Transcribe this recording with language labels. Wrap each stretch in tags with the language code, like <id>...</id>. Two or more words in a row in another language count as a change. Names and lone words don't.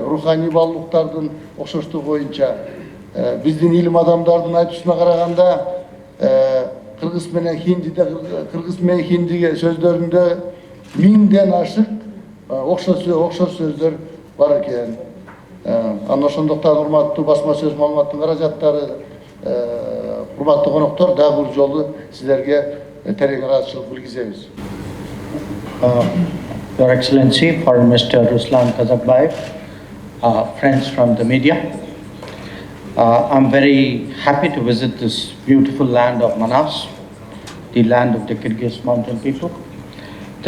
<ky>Руханий баалуулуктардын окшоштугу боюнча биздин илим адамдардын айтуусуна караганда кыргыз менен хинди сөздөрүндө 1000ден ашык окшош сөздөр бар экен. Анан ошондуктан урматтуу басма сөз маалыматтын каражаттары, урматтуу коноктор, дагы бир жолу сиздерге терең ыраазычылык билгизебиз.</ky> <en>Your Excellency, Foreign Minister Ruslan Kazakbayev, friends from the media, I'm very happy to visit this beautiful land of Manas, the land of the Kyrgyz mountain people.</en>